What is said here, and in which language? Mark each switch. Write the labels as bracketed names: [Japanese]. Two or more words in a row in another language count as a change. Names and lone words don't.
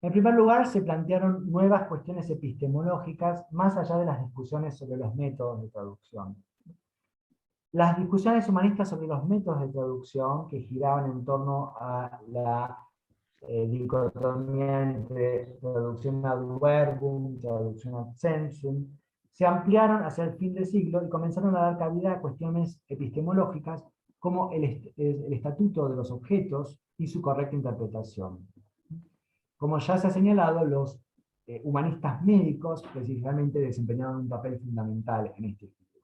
[Spanish] En primer lugar, se plantearon nuevas cuestiones epistemológicas más allá de las discusiones sobre los métodos de traducción. Las discusiones humanistas sobre los métodos de traducción, que giraban en torno a la dicotomía entre traducción [Latin] ad verbum, [Spanish] traducción [Latin] ad sensum, [Spanish] se ampliaron hacia el fin del siglo y comenzaron a dar cabida a cuestiones epistemológicas como el estatuto de los objetos y su correcta interpretación. Como ya se ha señalado, los humanistas médicos precisamente desempeñaron un papel fundamental en este estudio.